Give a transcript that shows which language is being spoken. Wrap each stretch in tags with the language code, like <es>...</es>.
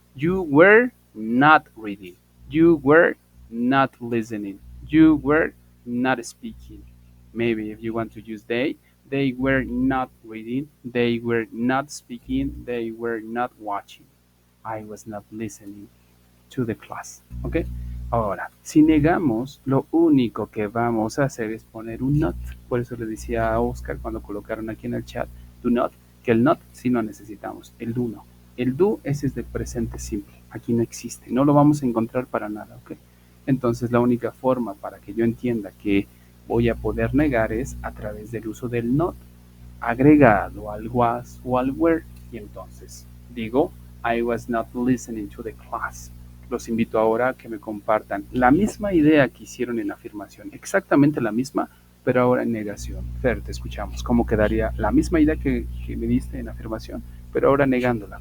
<en>You were not reading. You were not listening. You were not speaking. Maybe if you want to use they were not reading. They were not speaking. They were not watching. I was not listening to the class. ¿Ok?</en> <es>Ahora, si negamos, lo único que vamos a hacer es poner un not. Por eso le decía a Oscar cuando colocaron aquí en el chat, do not, que el not sí no necesitamos, el do no. El do ese es de presente simple, aquí no existe, no lo vamos a encontrar para nada, ¿ok? Entonces la única forma para que yo entienda que voy a poder negar es a través del uso del not agregado al was o al were. Y entonces digo,</es> <en>I was not listening to the class.</en> <es>Los invito ahora a que me compartan la misma idea que hicieron en afirmación, exactamente la misma, pero ahora en negación. Fer, te escuchamos. ¿Cómo quedaría la misma idea que me diste en afirmación, pero ahora negándola?</es>